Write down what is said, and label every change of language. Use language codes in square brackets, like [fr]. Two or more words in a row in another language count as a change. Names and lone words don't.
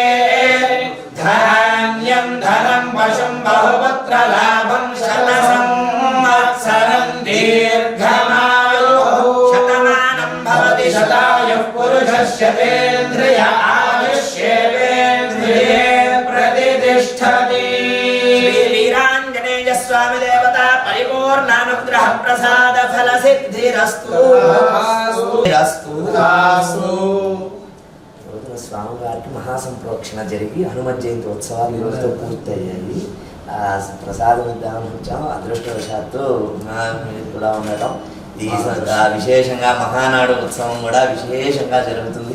[sa] धान्यं धनं वशं बहुपुत्रलाभं शतसंवत्सरं दीर्घमायुः शतायुः पुरुषस्येन्द्रिय आयुष्येवेन्द्रिये प्रतिष्ठति। वीराञ्जनेय स्वामी देवता परिपूर्णानुग्रह प्रसाद फल सिद्धिरस्तु। [te] స్వామివారికి మహాసంప్రోక్షణ జరిగి హనుమత్ జయంతి ఉత్సవాలు ఈరోజుతో పూర్తయ్యాయి. ప్రసాదం ఇద్దామని వచ్చాము. అదృష్టవశాత్తు మీరు కూడా ఉండటం విశేషంగా మహానాడు ఉత్సవం కూడా విశేషంగా జరుగుతుంది.